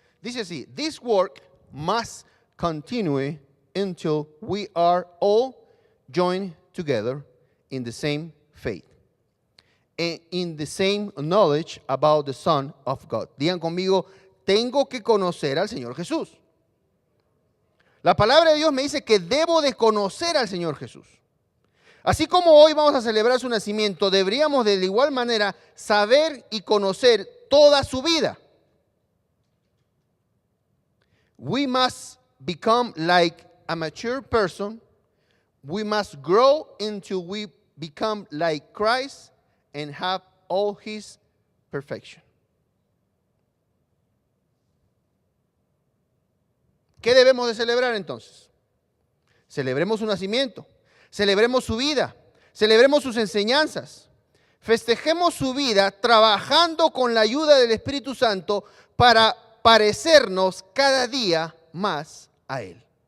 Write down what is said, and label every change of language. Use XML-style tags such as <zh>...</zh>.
<es>Dice así,</es> <en>this work must continue until we are all joined together in the same faith and in the same knowledge about the Son of God.</en> <es>Digan conmigo, tengo que conocer al Señor Jesús. La palabra de Dios me dice que debo de conocer al Señor Jesús. Así como hoy vamos a celebrar su nacimiento, deberíamos de igual manera saber y conocer toda su vida.</es> <en>We must become like a mature person. We must grow until we become like Christ and have all His perfection.</en> <es>¿Qué debemos de celebrar entonces? Celebremos su nacimiento, celebremos su vida, celebremos sus enseñanzas, festejemos su vida trabajando con la ayuda del Espíritu Santo para parecernos cada día más a Él.</es>